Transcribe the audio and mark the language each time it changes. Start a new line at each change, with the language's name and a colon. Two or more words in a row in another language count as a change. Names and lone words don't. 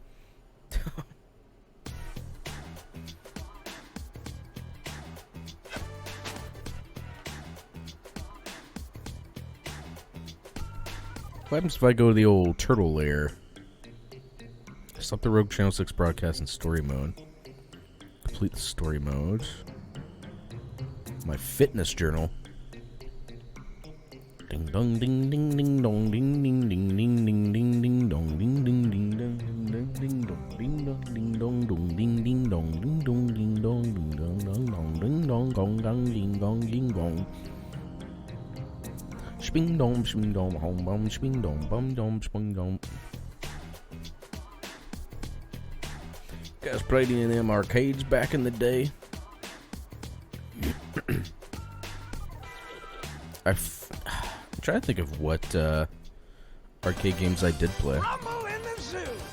English: What happens if I go to the old turtle lair? Stop the Rogue Channel 6 broadcast in story mode. Complete the story mode. My fitness journal. Ding dong ding ding ding dong ding ding ding ding ding ding ding dong ding ding ding dong ding dong ding dong ding dong dong ding ding dong ding dong ding dong ding dong dong dong ding dong gong gong ding gong ding gong. Sping dong sping dong hong bum sping dong bum dong sping dong. Guys played in them arcades back in the day. I'm trying to think of what arcade games I did play. Rumble in the zoo.